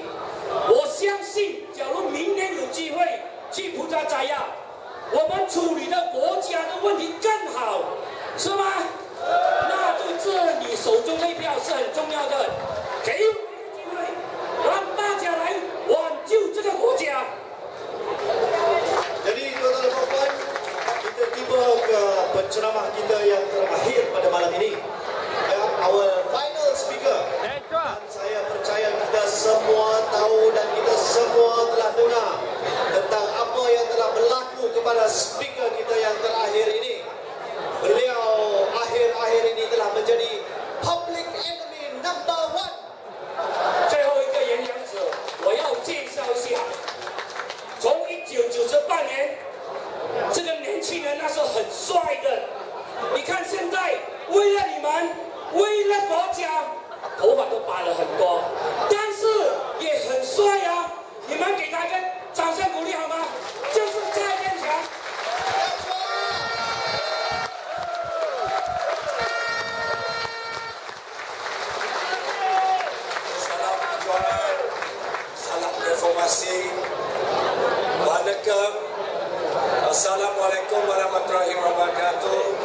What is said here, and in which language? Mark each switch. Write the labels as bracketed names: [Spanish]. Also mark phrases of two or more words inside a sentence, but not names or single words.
[Chinese] 我相信，假如明年有机会去普查扎亚，我们处理的国家的问题更好，是吗？那就这你手中那票是很重要的，给我们一个机会，让大家来挽救这个国家。 [Malay] Jadi tuan-tuan dan puan-puan, kita tiba ke penceramah kita yang terakhir pada malam ini. [English] Our final speaker. [Malay] Dan saya percaya kita semua tahu dan kita semua telah dengar tentang apa yang telah berlaku kepada speaker kita yang terakhir ini. Beliau akhir-akhir ini telah menjadi [English] public enemy number 1. [Chinese] 最后一个演讲者，我要介绍一下，从1998年轻人那是很帅的。你看现在为了你们，为了国家，头发都拔了很多，但是也很帅啊！你们给他一个掌声鼓励好吗？就是蔡建强。 [Malay] Salam perjuangan, salam reformasi. [Arabic] Waalaikum. السلام عليكم ورحمة الله وبركاته.